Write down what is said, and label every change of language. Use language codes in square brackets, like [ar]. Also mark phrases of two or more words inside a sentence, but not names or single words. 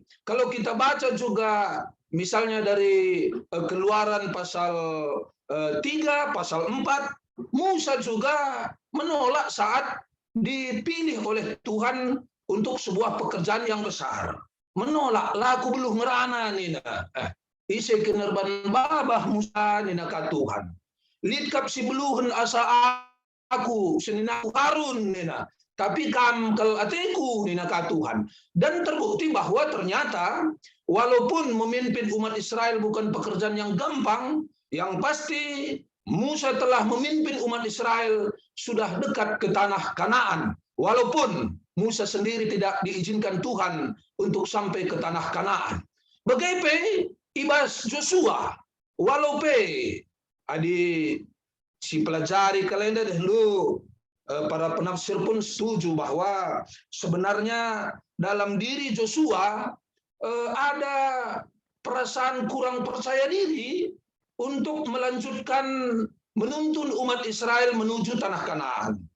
[id] Kalau kita baca juga misalnya dari Keluaran pasal 3, pasal 4, Musa juga menolak saat dipilih oleh Tuhan untuk sebuah pekerjaan yang besar. [btx] Menolak, laku belum ngerana nina. Ise kenerban babah Musa nina ka Tuhan. Litkap si beluhun asa aku senina Harun nina. Tapi kamkel ateku nina ka Tuhan. [id] Dan terbukti bahwa ternyata walaupun memimpin umat Israel bukan pekerjaan yang gampang, yang pasti Musa telah memimpin umat Israel sudah dekat ke tanah Kanaan. Walaupun Musa sendiri tidak diizinkan Tuhan untuk sampai ke tanah Kanaan. Bagaimana ibas Joshua, walaupun adi si pelajari kalender dulu, para penafsir pun setuju bahwa sebenarnya dalam diri Joshua ada perasaan kurang percaya diri untuk melanjutkan menuntun umat Israel menuju tanah Kanaan.